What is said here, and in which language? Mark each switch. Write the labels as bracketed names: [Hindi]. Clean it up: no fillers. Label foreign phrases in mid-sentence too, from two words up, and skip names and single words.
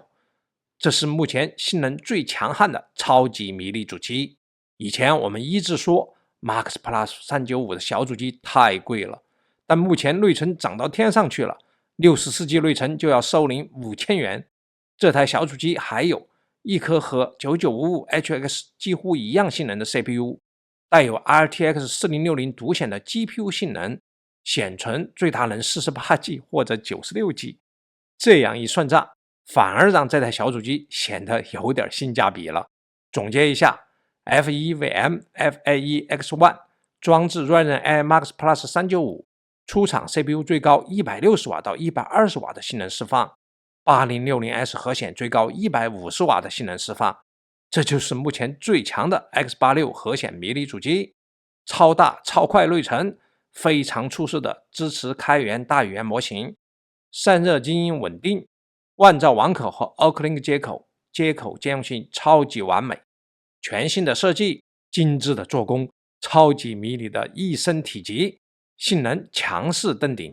[Chinese] 這是目前性能最強悍的超級迷你主機。以前我們一直說 Max Plus 395的小主機太貴了，但目前內存漲到天上去了，64G 內存就要收您5000元。這台小主機還有一顆和 9955HX 幾乎一樣性能的 CPU， 帶有 RTX 4060獨顯的 GPU 性能，顯存最大能 48G 或者 96G。這樣一算賬，反而讓這台小主機顯得有點性價比了。總結一下， FEVM FAEX1 裝置 Ryzen AI Max Plus 395，出廠 CPU 最高160瓦到120瓦的性能釋放， 8060S 核顯最高150瓦的性能釋放。這就是目前最強的 X86 核顯迷你主機，超大超快內存，非常出色的支持開源大語言模型，散熱靜音穩定，萬兆網口和 OCLink 接口兼容性超級完美，全新的設計，精緻的做工，超級迷你的1升體積，性能強勢登頂。